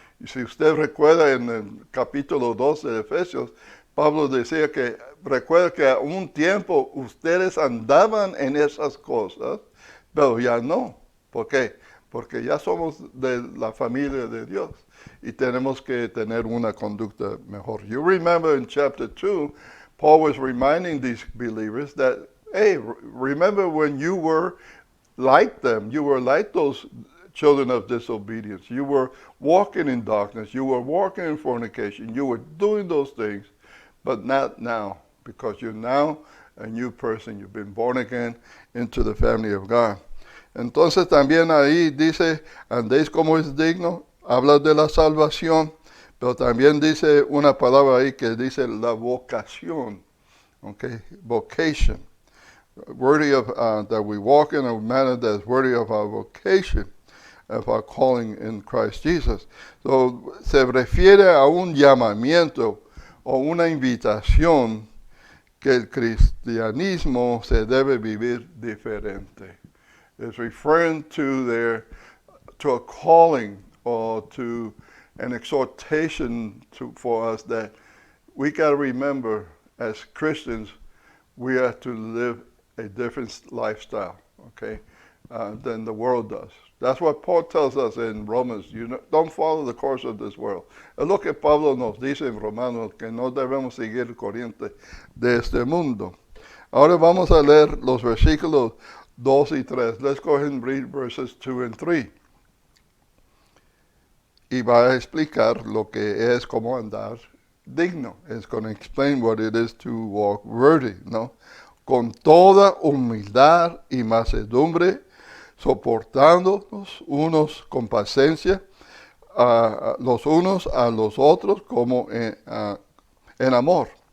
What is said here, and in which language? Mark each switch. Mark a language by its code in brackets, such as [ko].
[es] Y si usted recuerda en el capítulo 2 de Efesios, Pablo decía que recuerda que a un tiempo ustedes andaban en esas cosas, pero ya no. ¿Por qué? Porque ya somos de la familia de Dios y tenemos que tener una conducta mejor. [en] You remember in chapter 2, Paul was reminding these believers that, hey, remember when you were like them, you were like those children of disobedience. You were walking in darkness, you were walking in fornication, you were doing those things, but not now, because you're now a new person. You've been born again into the family of God. [es] Entonces también ahí dice, andéis como es digno, habla de la salvación, pero también dice una palabra ahí que dice la vocación, okay, vocation. [en] Worthy of, that we walk in a manner that is worthy of our vocation, of our calling in Christ Jesus. [es] So, se refiere a un llamamiento o una invitación que el cristianismo se debe vivir diferente. [en] It's referring to a calling or to an exhortation for us that we got to remember as Christians, we have to live a different lifestyle, okay? than the world does. That's what Paul tells us in Romans. Don't follow the course of this world. [es] Es lo que Pablo nos dice en Romanos, que no debemos seguir el corriente de este mundo. Ahora vamos a leer los versículos 2 y 3. [en] Let's go ahead and read verses 2 and 3. [es] Y va a explicar lo que es como andar digno. [en] It's going to explain what it is to walk worthy, ¿no? [es] Con toda humildad y mansedumbre, soportándonos unos con paciencia, los unos a los otros como en amor.